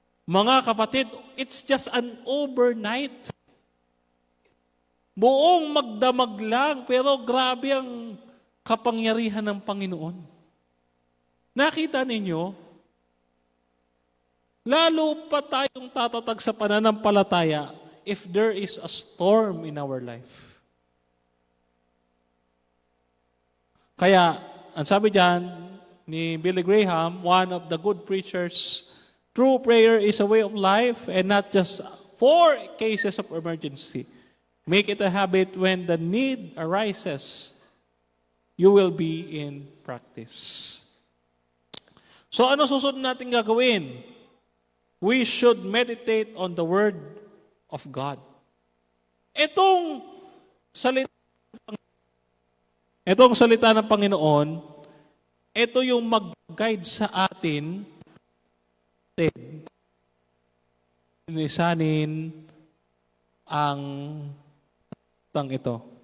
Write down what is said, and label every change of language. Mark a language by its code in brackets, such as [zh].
[tl] Mga kapatid, [en] it's just an overnight. [tl] Buong magdamag lang, pero grabe ang kapangyarihan ng Panginoon. Nakita ninyo, lalo pa tayong tatatag sa pananampalataya [en] if there is a storm in our life. [tl] Kaya, ang sabi diyan ni [en] Billy Graham, one of the good preachers, true prayer is a way of life and not just for cases of emergency. Make it a habit when the need arises, you will be in practice. So [tl] ano susunod natin gagawin? [en] We should meditate on the Word of God. [tl] Itong salita ng Panginoon, ito yung mag-guide sa atin, lisanin ang tang ito.